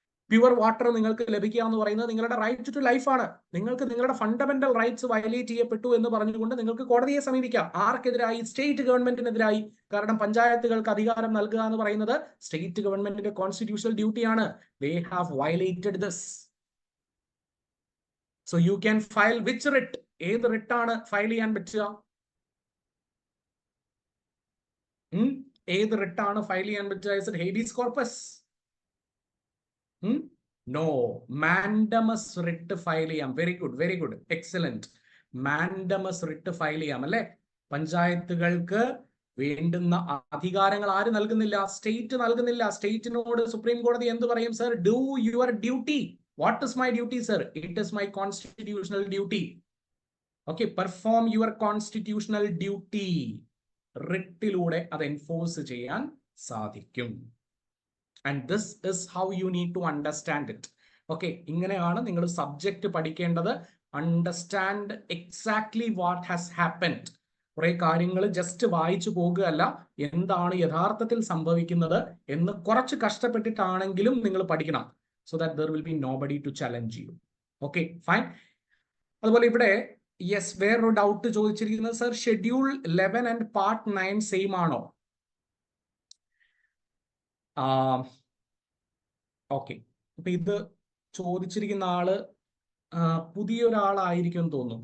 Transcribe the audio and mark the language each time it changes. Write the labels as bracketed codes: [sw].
[ml] Pure water നിങ്ങൾക്ക് ലഭിക്കുക എന്ന് പറയുന്നത് നിങ്ങളുടെ റൈറ്റ് ടു ലൈഫാണ്. നിങ്ങൾക്ക് നിങ്ങളുടെ ഫണ്ടമെന്റൽ റൈറ്റ്സ് വയലേറ്റ് ചെയ്യപ്പെട്ടു എന്ന് പറഞ്ഞുകൊണ്ട് നിങ്ങൾക്ക് കോടതിയെ സമീപിക്കാം. ആർക്കെതിരായി? സ്റ്റേറ്റ് ഗവൺമെന്റിനെതിരായി. കാരണം പഞ്ചായത്തുകൾക്ക് അധികാരം നൽകുക എന്ന് പറയുന്നത് സ്റ്റേറ്റ് ഗവൺമെന്റിന്റെ കോൺസ്റ്റിറ്റ്യൂഷണൽ ഡ്യൂട്ടിയാണ്. [en] They have violated this. So you can file which writ? [ml] ഏത് റിട്ടാണ് ഫയൽ ചെയ്യാൻ പറ്റുക? ഏത് റിട്ടാണ് ഫയൽ ചെയ്യാൻ പറ്റുക? [en] Is it habeas corpus? No. Mandamus writ [ml] file ചെയ്യാം. [en] Very good, very good, excellent. [ml] Mandamus writ file ചെയ്യാം അല്ലെ. പഞ്ചായത്തുകൾക്ക് വേണ്ടുന്ന അധികാരങ്ങൾ ആര് നൽകുന്നില്ല? സ്റ്റേറ്റ് നൽകുന്നില്ല. സ്റ്റേറ്റിനോട് സുപ്രീം കോടതി എന്ത് പറയും? [en] Sir, do your duty. What is my duty sir? It is my constitutional duty. Okay, perform your constitutional duty. [ml] റിട്ടിലൂടെ അത് എൻഫോഴ്സ് ചെയ്യാൻ സാധിക്കും. [en] And this is how you need to understand it. Okay, [ml] ഇങ്ങനെയാണ് നിങ്ങൾ subject പഠിക്കേണ്ടത്. [en] Understand exactly what has happened. [ml] കുറെ കാര്യങ്ങൾ just വായിച്ചു പോകുകയല്ല, എന്താണ് യഥാർത്ഥത്തിൽ സംഭവിക്കുന്നത് എന്ന് കുറച്ച് കഷ്ടപ്പെട്ടിട്ടാണെങ്കിലും നിങ്ങൾ പഠിക്കണം. [en] So that there will be nobody to challenge you. Okay, fine. [ml] അതുപോലെ ഇവിടെ യെസ്, വേറൊരു ഡൗട്ട് ചോദിച്ചിരിക്കുന്നത്, sir schedule 11 and part 9 same ആണോ? ഓക്കെ, അപ്പൊ ഇത് ചോദിച്ചിരിക്കുന്ന ആള് പുതിയൊരാളായിരിക്കും എന്ന് തോന്നുന്നു.